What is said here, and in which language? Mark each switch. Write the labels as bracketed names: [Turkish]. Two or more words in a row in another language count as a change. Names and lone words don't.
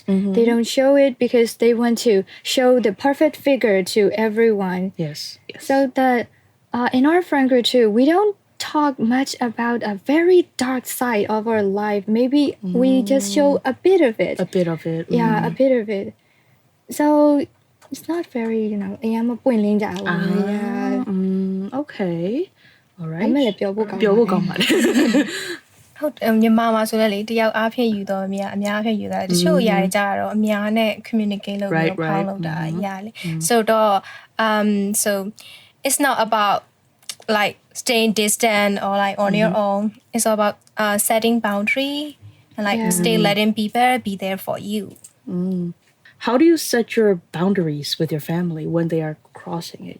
[English] They don't show it because they want to show the perfect figure to everyone. Yes. Yes. So that in our friend group too, we don't talk much about a very dark side of our life. Maybe we just show a bit of it. a bit of it. Yeah, a bit of it. So it's not very, I am a [Burmese] ပွင့်လင်းကြပါဘူး [English] Yeah. Okay. All right. [Burmese] အမေလည်းပြောဖို့ကောင်း ပြောဖို့ကောင်းပါတယ် ဟုတ်တယ်မြန်မာမှာဆိုလည်းလေတယောက်အားဖြင့်ယူတော့အများအားဖြင့်ယူတာတချို့အရာတွေကြတော့အများနဲ့ communicate လုပ်ပြီးတော့ဖောင်းလုပ်တာအရာလေဆိုတော့ [English] so it's not about like staying distant or like on your own. It's all about setting boundary and like stay letting people be there for you. How do you set your boundaries with your family when they are crossing it?